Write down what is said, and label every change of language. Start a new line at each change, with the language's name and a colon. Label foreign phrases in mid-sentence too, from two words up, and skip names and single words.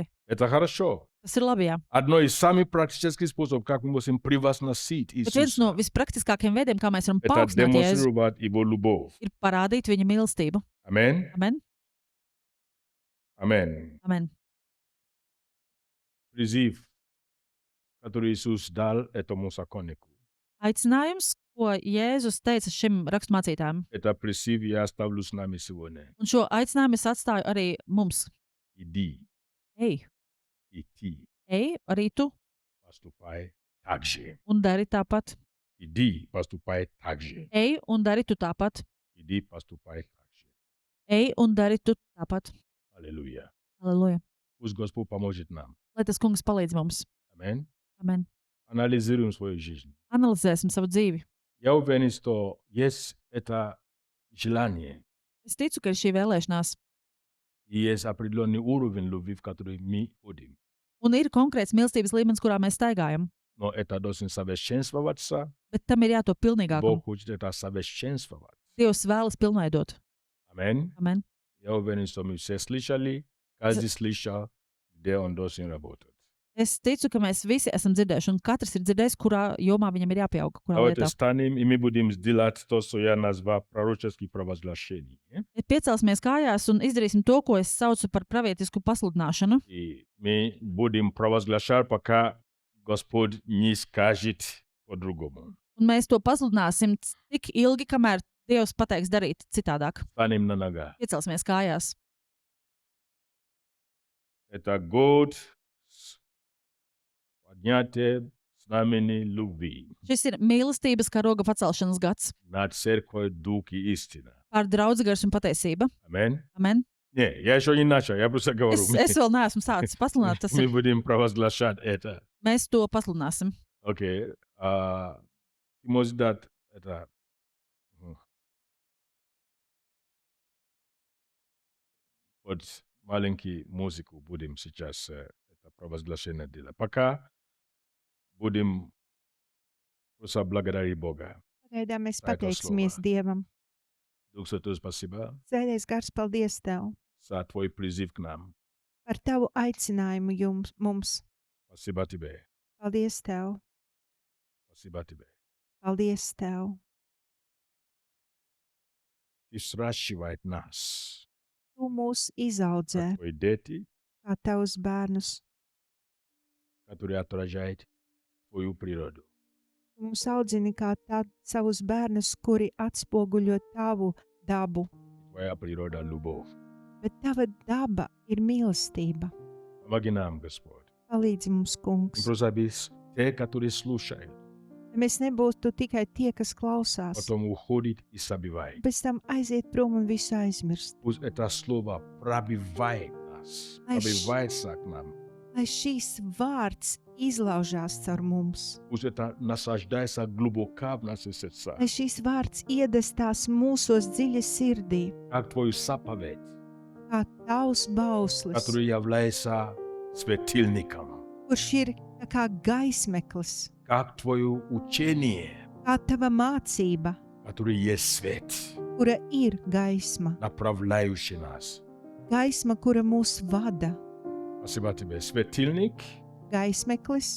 Russian: Это хорошо.
Latvian: Tas ir labi, jā.
Russian: Одно из самых практических способов, как мы можем превозносить
Latvian: Bet viens no
Russian: Иисуса,
Latvian: vispraktiskākajiem veidiem, kā mēs varam
Russian: это
Latvian: paaugstināt Jēzu,
Russian: демонстрировать Его любовь.
Latvian: ir parādīt viņa mīlestību.
Russian: Аминь.
Latvian: Amen.
Russian: Аминь.
Latvian: Amen.
Russian: Призыв, который Иисус дал этому законнику.
Latvian: Aicinājums, ko Jēzus teica šim raksturmācītājam,
Russian: Это призыв я оставлю с нами сегодня.
Latvian: un šo aicinājumu es atstāju arī mums.
Russian: Иди,
Latvian: Ej,
Russian: и ты
Latvian: ej, arī tu,
Russian: поступай так же.
Latvian: un dari tāpat.
Russian: Иди, поступай так же.
Latvian: Ej, un dari tu tāpat.
Russian: Иди, поступай так же.
Latvian: Ej, un dari tu tāpat.
Russian: Аллилуйя.
Latvian: Aleluja.
Russian: Пусть Господь поможет нам.
Latvian: Lai tas kungs palīdz mums.
Russian: Аминь.
Latvian: Amen.
Russian: Анализируем свою жизнь.
Latvian: Analizēsim savu dzīvi.
Russian: Я уверен, что есть это желание,
Latvian: Es ticu, ka ir šī vēlēšanās,
Russian: и есть определенный уровень любви, в который мы ходим.
Latvian: un ir konkrēts mīlestības līmenis, kurā mēs staigājam.
Russian: Но это должен совершенствоваться.
Latvian: Bet tam ir jātop pilnīgākam.
Russian: Бог хочет это совершенствовать.
Latvian: Dievs vēlas pilnveidot.
Russian: Аминь.
Latvian: Amen.
Russian: Я уверен, что мы все слышали, каждый слышал, где он должен работать.
Latvian: Es ticu, ka mēs visi esam dzirdējuši, un katrs ir dzirdējis, kurā jomā viņam ir jāpieaug, kurā
Russian: Давайте
Latvian: lietā.
Russian: встанем, и мы будем сделать то, что я назвал пророческие провозглашения.
Latvian: Piecelsimies kājās un izdarīsim to, ko es saucu par pravietisku pasludināšanu.
Russian: И мы будем провозглашать, пока Господь не скажет по-другому.
Latvian: Un mēs to pasludināsim tik ilgi, kamēr Dievs pateiks darīt citādāk.
Russian: Встанем на ногах.
Latvian: Piecelsimies kājās.
Russian: Это год поднятия знамени любви
Latvian: Šis ir mīlestības karoga pacelšanas gads
Russian: над церковью Дух и истина.
Latvian: pār draudz gars un patiesība.
Russian: Аминь.
Latvian: Amen.
Russian: Не, я еще не начал, я просто говорю.
Latvian: Es vēl neesmu sācis pasludināt, tas
Russian: Мы
Latvian: ir.
Russian: будем провозглашать это.
Latvian: Mēs to pasludināsim.
Russian: Окей. Ты можешь дать это. Вот маленький музыку будем сейчас это провозглашение делать. Пока будем просто благодарить Бога.
Latvian: Pagaidām mēs Tā ir tas pateiksimies slovā. Dievam.
Russian: Дух Святой, спасибо
Latvian: Sēdēs gars, paldies Tev
Russian: за Твой призыв к нам.
Latvian: par Tavu aicinājumu mums.
Russian: Спасибо Тебе.
Latvian: Paldies Tev,
Russian: Спасибо Тебе.
Latvian: paldies Tev.
Russian: Ты сращивает нас,
Latvian: Tu mūs
Russian: как
Latvian: izaudzē
Russian: Твои дети,
Latvian: kā Tavus bērnus.
Russian: которые отражают Твою природу.
Latvian: Tu mūs audzini kā savus bērnus, kuri atspoguļo Tavu dabu.
Russian: Твоя природа – любовь.
Latvian: Bet Tava daba ir mīlestība.
Russian: Помоги нам, Господь.
Latvian: Palīdzi mums, Kungs.
Russian: Просто без те, которые слушают,
Latvian: Lai mēs nebūtu tikai tie, kas klausās,
Russian: потом уходит и забивает.
Latvian: pēc tam aiziet prom un visu aizmirst.
Russian: Пусть это слово пробивает нас, Ай, пробивается к нам.
Latvian: Lai šīs vārds izlaužās caur mums.
Russian: Пусть это насаждается глубоко в наши сердца.
Latvian: Lai šīs vārds iedastās mūsos dziļi sirdī,
Russian: Как Твою заповедь,
Latvian: kā Tavs bauslis,
Russian: который является светильником.
Latvian: kurš ir tā kā gaismeklis,
Russian: Как Твое учение,
Latvian: kā Tava mācība,
Russian: который есть свет,
Latvian: kura ir gaisma,
Russian: направляющий нас.
Latvian: gaisma, kura mūs vada,
Russian: Спасибо Тебе. Светильник
Latvian: gaismeklis